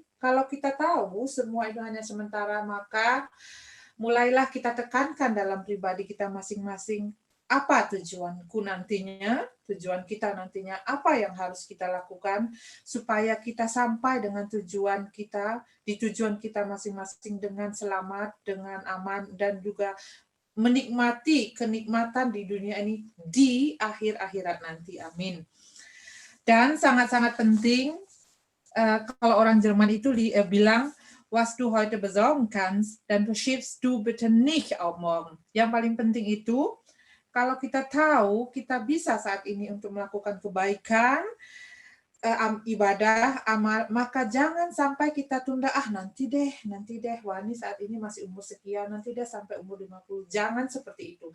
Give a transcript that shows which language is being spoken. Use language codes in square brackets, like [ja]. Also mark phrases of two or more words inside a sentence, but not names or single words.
[id] Kalau kita tahu semua itu hanya sementara, maka mulailah kita tekankan dalam pribadi kita masing-masing, apa tujuanku nantinya, tujuan kita nantinya, apa yang harus kita lakukan supaya kita sampai dengan tujuan kita, di tujuan kita masing-masing dengan selamat, dengan aman, dan juga menikmati kenikmatan di dunia ini di akhir akhirat nanti. Amin. Dan sangat-sangat penting kalau orang Jerman itu bilang, [de] was du heute besorgen kannst, dann verschiebst du bitte nicht auf morgen. [id] Yang paling penting itu, kalau kita tahu kita bisa saat ini untuk melakukan kebaikan, ibadah, amal, maka jangan sampai kita tunda, nanti deh, wah ini saat ini masih umur sekian, nanti deh sampai umur 50. Jangan seperti itu.